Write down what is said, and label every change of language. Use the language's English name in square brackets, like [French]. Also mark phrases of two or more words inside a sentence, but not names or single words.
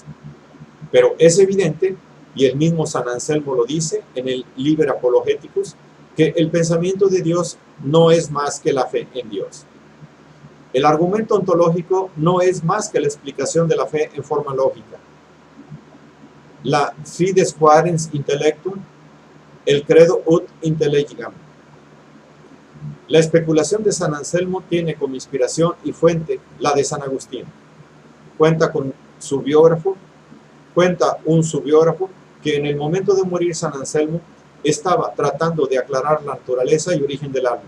[Spanish] Pero es evidente, y el mismo San Anselmo lo dice en el Liber Apologeticus, que el pensamiento de Dios no es más que la fe en Dios. El argumento ontológico no es más que la explicación de la fe en forma lógica. [Latin] La fides quaerens intellectum, el credo ut intelligam. [Spanish] La especulación de San Anselmo tiene como inspiración y fuente la de San Agustín. Cuenta un su biógrafo que en el momento de morir San Anselmo estaba tratando de aclarar la naturaleza y origen del alma.